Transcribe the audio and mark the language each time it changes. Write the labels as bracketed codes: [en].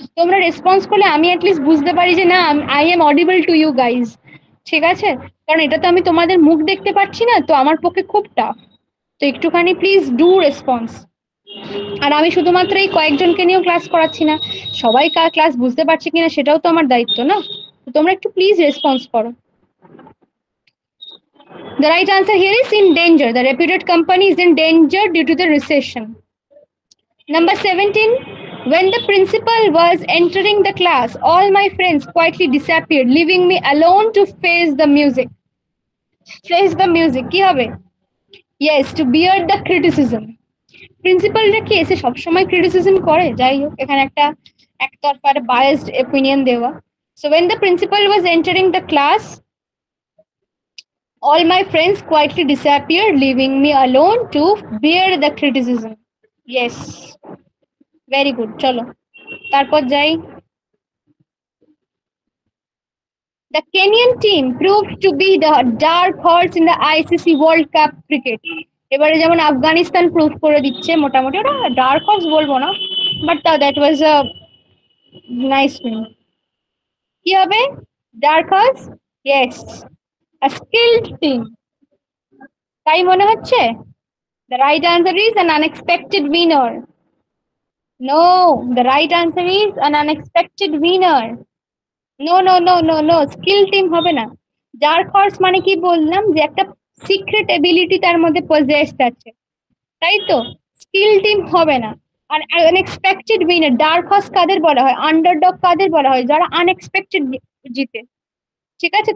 [bn] তোমরা রেসপন্স করলে আমি অ্যাটলিস্ট বুঝতে পারি যে না, [en] I am audible to you guys, [bn] ঠিক আছে। কারণ এটা তো আমি তোমাদের মুখ দেখতে পাচ্ছি না, তো আমার পক্ষে খুব টাফ। তো একটুখানি [en] Please do response. [bn] আর আমি শুধুমাত্র এই কয়েকজনকে নিয়েও ক্লাস করাচ্ছি না, সবাই কার ক্লাস বুঝতে পারছে কিনা সেটাও তো আমার দায়িত্ব না। তো তোমরা একটু প্লিজ রেসপন্স করো। [en] The right answer here is in danger. The reputed company is in danger due to the recession. Number 17, when the principal was entering the class, all my friends quietly disappeared, leaving me alone to face the music. Face the music [bn] কি হবে? [en] Yes, to bear the criticism. [bn] প্রিন্সিপালরা কি এসে সবসময় criticism করে? যাই হোক, এখানে একটা একতরফা বায়াসড ওপিনিয়ন দেওয়া। [en] So when the principal was entering the class, all my friends quietly disappeared, leaving me alone to bear the criticism. Yes, very good. [bn] চলো তারপর যাই। [en] The Kenyan team proved to be the dark horse in the ICC World Cup cricket. [bn] এবারে যেমন Afghanistan prove করে দিচ্ছে, মোটামুটি ওটা dark horse বলবো না, [en] But that was a nice win. [bn] কি হবে? [en] Dark horse? Yes, a skilled team, [bn] তাই মনে হচ্ছে। [en] The right answer is an unexpected winner. No, the right answer is an unexpected winner. No no no no no, skill team [bn] হবে না। Dark horse মানে কি বললাম, যে একটা সিক্রেট এবিলিটি তার মধ্যে পজেসড আছে, তাই তো। স্কিল টিম হবে না। আর আনএক্সপেক্টেড উইনার, ডার্ক হর্স কাদের বলা হয়? আন্ডারডগ কাদের বলা হয়? যারা আনএক্সপেক্টেড জিতে, ঠিক আছে।